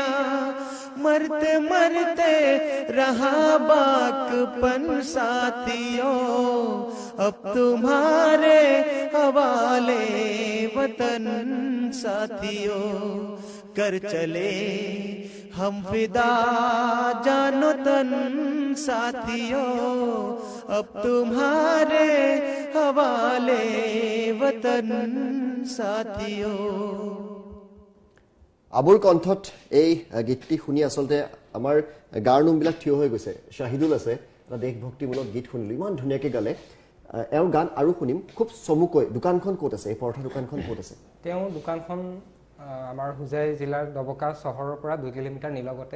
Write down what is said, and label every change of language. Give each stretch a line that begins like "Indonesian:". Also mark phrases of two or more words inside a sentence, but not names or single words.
Hindi: मरते मरते रहा बाकपन साथियों, अब तुम्हारे हवाले वतन साथियों। कर चले हम फिदा जानो तन साथियों, अब तुम्हारे हवाले वतन साथियों।
Assamese: আবুৰ কণ্ঠত এই গীতটি শুনি আসলতে আমাৰ গাৰ নোমবিলাক থিয় হৈ গৈছে। শাহিদুল আছে, এটা দেশভক্তিমূলক গীত শুনিলো, ইমান ধুনীয়াকৈ গালে। এওঁৰ গান আৰু শুনিম খুব চমুকৈ। দোকানখন ক'ত আছে? এই পৰঠা দোকানখন ক'ত আছে? তেওঁ দোকানখন আমাৰ হুজাই জিলাৰ দবকা চহৰৰ পৰা 2 কিলোমিটাৰ নিলগতে।